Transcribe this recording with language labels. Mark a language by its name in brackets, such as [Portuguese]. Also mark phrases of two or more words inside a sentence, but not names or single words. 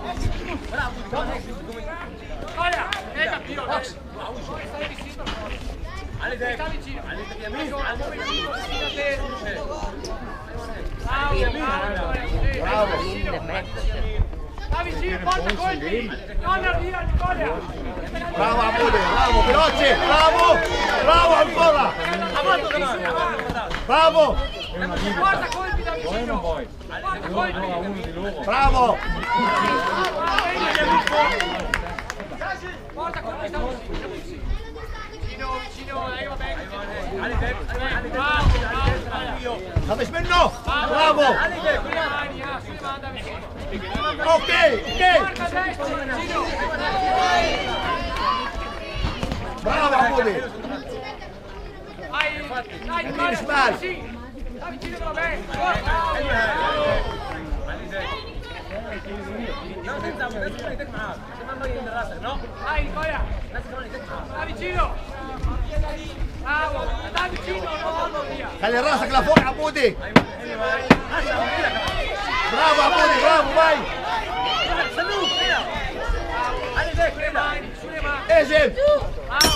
[Italian] Nicola capito stai vicino sta vicino Bravo. Sta vicino, porta colpi! Non arriva Nicola! [Arabic] برافو عبودي برافو veloce. برافو. برافو ancora. برافو. [Italian] Porta colpi da vicino! Porta colpi! [Arabic] برافو. [Italian] Porta colpi da vicino! Vicino, dai va bene! Bravo! [Arabic] خمس منه. برافو. [Italian] Sulle mani, da vicino! [English] okay okay. [Italian] Porta destra, vicino! [Arabic] برافو عبودي. [Italian] Dai Nicola! Sbagli. Sì! Sta vicino va bene! Dai Nicola! Sta vicino! Bravo! Sta vicino! Non via! [Arabic] خلي راسك لفوق عبودي. برافو عبودي برافو باي. [Italian] Sulle mani! [Arabic] اهجم. [Italian] Bravo!